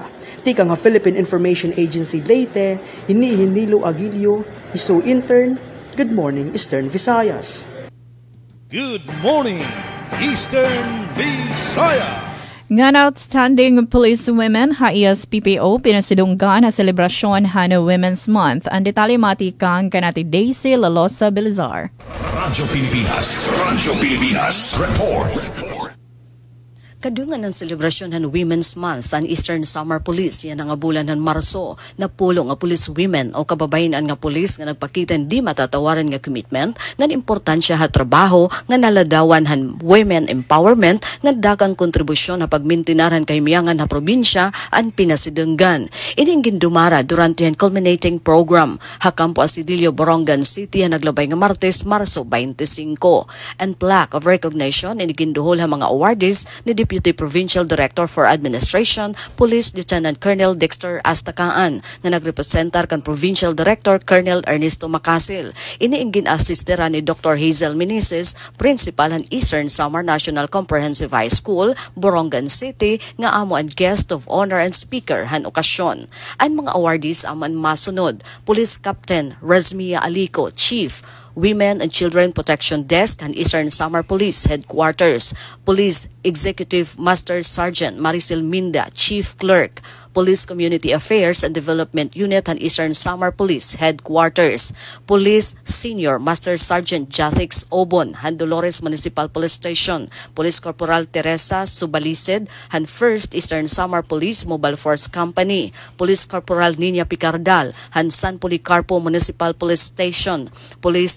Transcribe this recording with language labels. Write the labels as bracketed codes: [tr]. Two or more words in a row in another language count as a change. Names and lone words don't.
[war] Tika nga Philippine Information Agency Leyte, Nilo Aguilio, ESO intern. [en] Good morning, Eastern Visayas. Good morning, Eastern Visayas. [war] Nga [en] outstanding police women [war] ha ESPPO pinasidunggan na selebrasyon ha na Women's Month. Ang detalye matikang kanati Daisy Lalosa Belizar. Radyo Pilipinas Report. Kadungan ng selebrasyon ng Women's Month ang Eastern Samar Police yan ang bulan ng Marso na pulo nga [en] police women [war] o kababayan nga police nga nagpakita di matatawaran nga commitment nga importansya ha trabaho nga naladawan han [en] women empowerment [war] nga dagang kontribusyon na pagmintinaran kay miyangan na probinsya ang pinasidunggan. Ining gindumara durante ang [en] culminating program [war] ha Campo Asidilio, Borongan City ang naglabay nga Martes, Marso 25. [en] And plaque of recognition [war] iniginduhol ha mga awardees ni Deputy Provincial Director for Administration, Police Lieutenant Colonel Dexter Astakaan nga nagrepresentar kan Provincial Director Colonel Ernesto Macasil. Iniinggin assistera ni Dr. Hazel Meneses, Principal ng Eastern Samar National Comprehensive High School, Borongan City, nga amo ang [en] guest of honor and speaker [war] han okasyon. Ang mga awardees aman masunod, Police Captain Razmia Alico, Chief, [en] Women and Children Protection Desk and Eastern Samar Police Headquarters, Police Executive Master Sergeant Maricel Minda, Chief Clerk, Police Community Affairs and Development Unit and Eastern Samar Police Headquarters, Police Senior Master Sergeant Jathix Obon, Han Dolores Municipal Police Station, Police Corporal Teresa Subalised, Han First Eastern Samar Police Mobile Force Company, Police Corporal Nina Picardal, Han San Policarpo Municipal Police Station, Police